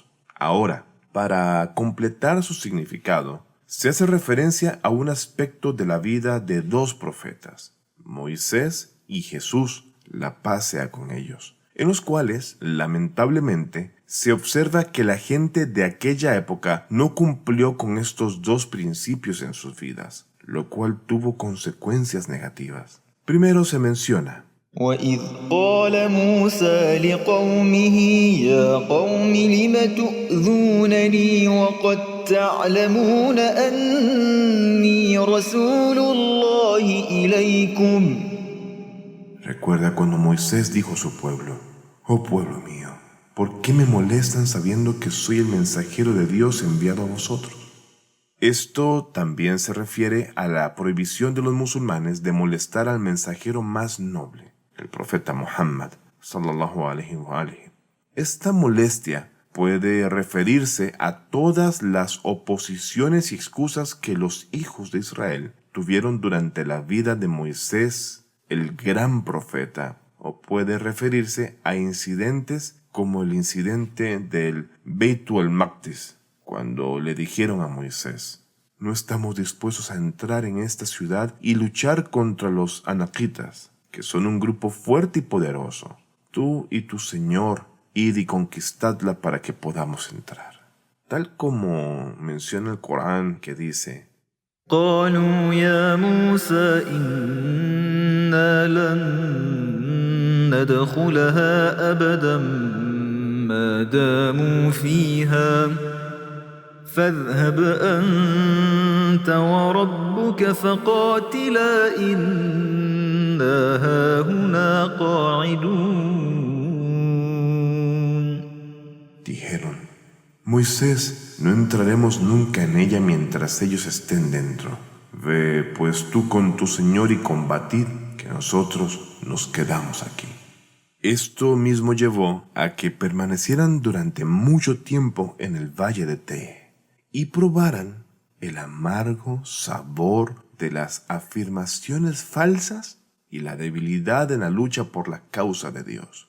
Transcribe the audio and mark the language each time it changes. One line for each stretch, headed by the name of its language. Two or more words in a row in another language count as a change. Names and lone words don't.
Spanish: Ahora, para completar su significado, se hace referencia a un aspecto de la vida de dos profetas, Moisés y Jesús, la paz sea con ellos, en los cuales, lamentablemente, se observa que la gente de aquella época no cumplió con estos dos principios en sus vidas, lo cual tuvo consecuencias negativas. Primero se menciona:
Arabic: وإذ قال موسى لقومه يا قوم لم تؤذونني وقد تعلمون أني رسول الله إليكم.
Spanish: Recuerda cuando Moisés dijo a su pueblo: «Oh pueblo mío, ¿por qué me molestan sabiendo que soy el mensajero de Dios enviado a vosotros?» Esto también se refiere a la prohibición de los musulmanes de molestar al mensajero más noble, el profeta Muhammad,
Arabic: صلى الله عليه وآله.
Spanish: Esta molestia puede referirse a todas las oposiciones y excusas que los hijos de Israel tuvieron durante la vida de Moisés, el gran profeta, o puede referirse a incidentes como el incidente del Beit al-Maqdis, cuando le dijeron a Moisés: «No estamos dispuestos a entrar en esta ciudad y luchar contra los anaquitas, que son un grupo fuerte y poderoso. Tú y tu Señor, id y conquistadla para que podamos entrar». Tal como menciona el Corán, que dice:
Arabic: قالوا يا موسى إنا لن ندخلها أبدا ما داموا فيها فاذهب أنت وربك فقاتلا إنا هاهنا قاعدون.
Spanish: Dijeron: Moisés, no entraremos nunca en ella mientras ellos estén dentro. Ve, pues tú con tu Señor y combatid, que nosotros nos quedamos aquí. Esto mismo llevó a que permanecieran durante mucho tiempo en el valle de Teh y probaran el amargo sabor de las afirmaciones falsas y la debilidad en la lucha por la causa de Dios.